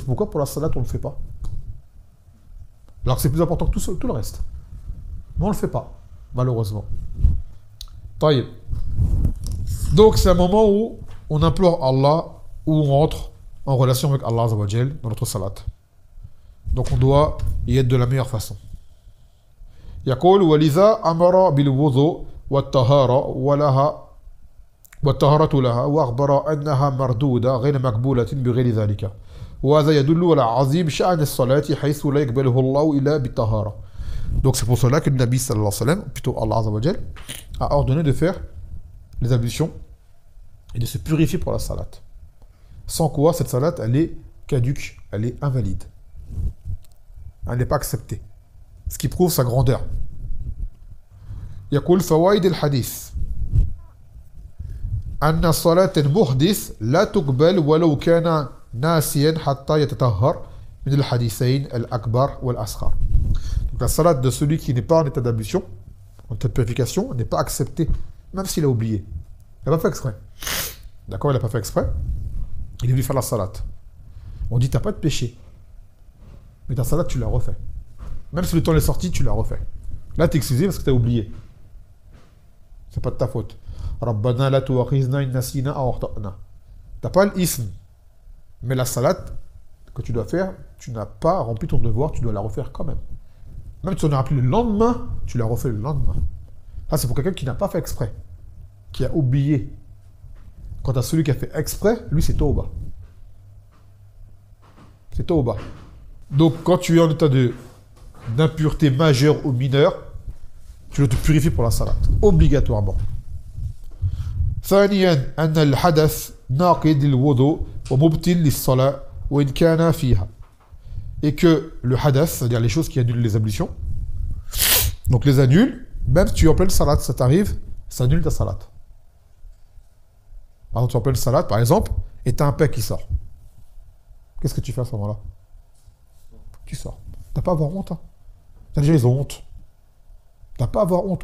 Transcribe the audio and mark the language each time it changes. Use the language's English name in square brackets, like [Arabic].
[French] Pourquoi pour la salat, on ne le fait pas? Alors que c'est plus important que tout le reste. Mais on ne le fait pas, malheureusement. Donc, c'est un moment où on implore Allah, où on rentre en relation avec Allah Azza wa Jal dans notre salat. Donc on doit y être de la meilleure façon. [Arabic] يقول ولذا أمر بالوضوء والطهارة ولها والطهارة لها وأخبر أنها مردودة غير مقبولة بغير ذلك وهذا يدل على عظيم شأن الصلاة حيث لا يقبله الله إلا بالطهارة. [French] Donc c'est pour cela que le Nabi sallallahu alayhi wa sallam, plutôt Allah Azza wa Jal, a ordonné de faire les ablutions et de se purifier pour la salat. Sans quoi cette salat elle est caduque, elle est invalide. Elle n'est pas acceptée. Ce qui prouve sa grandeur. [Arabic] يقول فوائد الحديث أن صلاة المحدث لا تقبل ولو كان ناسيا حتى يتطهر من الحديثين الأكبر والأصغر. [French] Donc la salat de celui qui n'est pas en état d'ablution, en état de purification, n'est pas acceptée, même s'il a oublié. Il n'a pas fait exprès. D'accord, il n'a pas fait exprès. Il est venu faire la salat. On dit, tu n'as pas de péché. Mais ta salat, tu l'as refait. Même si le temps est sorti, tu l'as refait. Là, tu es excusé parce que tu as oublié. C'est pas de ta faute. [Arabic] Rabbana la tu'akhizna in nasina aw akhta'na. [French] T'as pas l'ism. Mais la salat que tu dois faire, tu n'as pas rempli ton devoir, tu dois la refaire quand même. Même si tu en as rappelé le lendemain, tu l'as refait le lendemain. Ça, c'est pour quelqu'un qui n'a pas fait exprès, qui a oublié. Quant à celui qui a fait exprès, lui, c'est tauba. C'est tauba. Donc, quand tu es en état d'impureté majeure ou mineure, tu dois te purifier pour la salat, obligatoirement. [Arabic] ثانيا أن الحدث ناقض للوضوء ومبطل للصلاة وإن كان فيها. [French] Et que le hadath, c'est-à-dire les choses qui annulent les ablutions, donc les annulent, même si tu es en pleine salat, ça t'arrive, ça annule ta salat. Par exemple, tu es en pleine salat, par exemple, et tu as un pec qui sort. Qu'est-ce que tu fais à ce moment-là? Tu sors. Tu n'as pas à avoir honte. Hein. Déjà, ils ont honte. Tu n'as pas à avoir honte.